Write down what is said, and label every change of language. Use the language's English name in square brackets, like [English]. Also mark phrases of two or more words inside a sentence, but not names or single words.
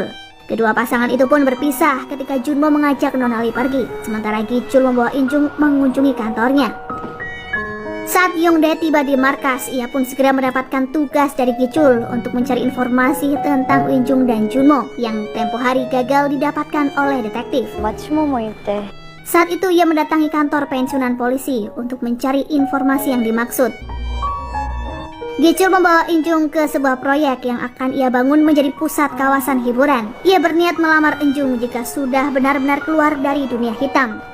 [Indonesian] Kedua pasangan itu pun berpisah ketika Junmo mengajak Nonali pergi, sementara Gichul membawa Enjung mengunjungi kantornya. Saat Yongdae tiba di markas, ia pun segera mendapatkan tugas dari Gichul untuk mencari informasi tentang Eunjung dan Junmo yang tempo hari gagal didapatkan oleh detektif. [Korean] 마취모 모임 때 [Indonesian] Saat itu ia mendatangi kantor pensiunan polisi untuk mencari informasi yang dimaksud. Gichul membawa Eunjung ke sebuah proyek yang akan ia bangun menjadi pusat kawasan hiburan. Ia berniat melamar Eunjung jika sudah benar-benar keluar dari dunia hitam.